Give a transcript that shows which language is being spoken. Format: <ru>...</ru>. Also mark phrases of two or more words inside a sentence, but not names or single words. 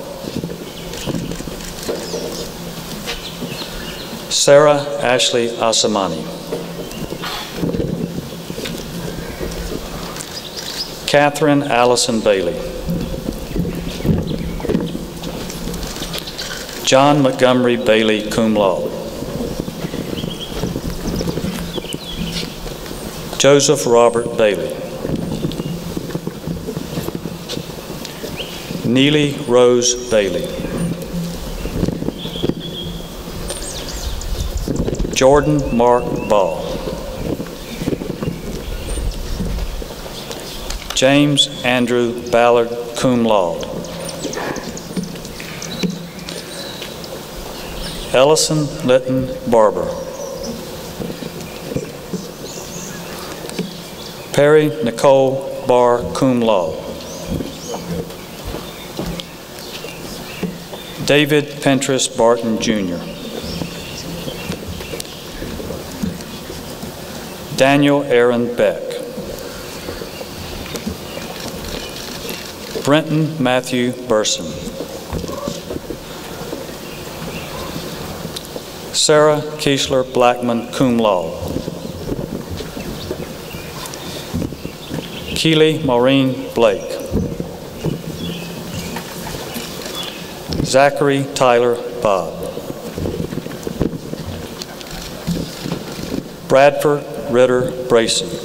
<en>Sarah Ashley Asamani. Catherine Allison Bailey. John Montgomery Bailey,</en> <la>cum laude.</la> <en>Joseph Robert Bailey. Neely Rose Bailey. Jordan Mark Ball. James Andrew Ballard,</en> <la>cum laude.</la> <en>Ellison Litton Barber. Perry Nicole Barr,</en> <la>cum laude.</la> <en>David Pentris Barton, Jr. Daniel Aaron Beck. Brenton Matthew Burson. Sarah Kiesler Blackman,</en> <la>cum laude.</la> <en>Keely Maureen Blake. Zachary Tyler Bob. Bradford Ritter Bracey.</en>